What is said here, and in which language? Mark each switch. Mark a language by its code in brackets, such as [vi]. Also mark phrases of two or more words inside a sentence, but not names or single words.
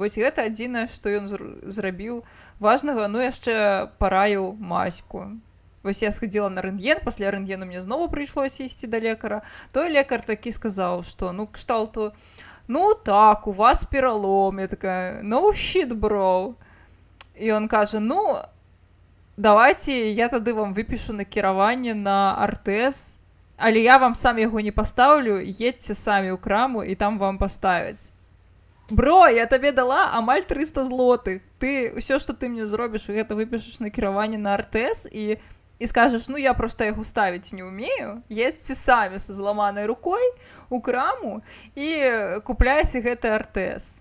[be] Вось гэта адзінае, што ён зрабіў важнага. Ну, яшчэ параіў маську. Вось я схадзіла на рэнтген, пасля рэнтгену мне знову прыйшлося ісці да лекара. Той лекар такі сказаў, што, ну, кшталту, ну так, у вас пералом. Я такая: [en] no shit, bro. [be] І ён кажа: ну, давайте я тады вам выпішу накіраванне на артез, але я вам сам яго не пастаўлю, едьце самі ў краму і там вам паставяць. Бро, я табе дала амаль 300 злотых. Ты ўсё, што ты мне зробіш, гэта выпішаш накіраванне на артез і скажаш: ну я проста яго ставіць не ўмею, едзьце самі са зламанай рукой у краму і купляйце гэты артез.